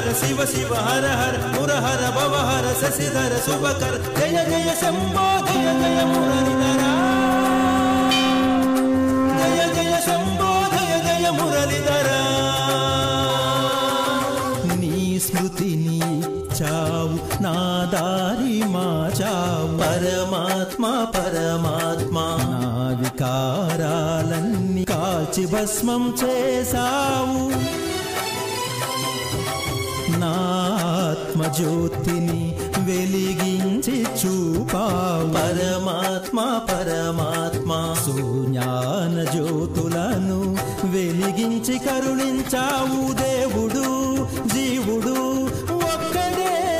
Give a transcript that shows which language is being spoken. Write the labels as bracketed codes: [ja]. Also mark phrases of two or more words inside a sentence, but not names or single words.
[sa] शिव शिव हर हर मुरहर भवहर शशिधर शुभकर जय जय शंभो जय जय मुरलीधरा जय जय शंभो जय जय मुरलीधरा [te] నీ స్మృతిని चाవు నా దారి మార్చావు పరమాత్మ పరమాత్మ నా వికారాలన్నీ కాల్చి భస్మం చేసావు నా ఆత్మజ్యోతిని వెలిగించి చూపావు పరమాత్మ పరమాత్మ శూన్యాన జ్యోతులను వెలిగించి కరుణించావు దేవుడు జీవుడు ఒక్కడే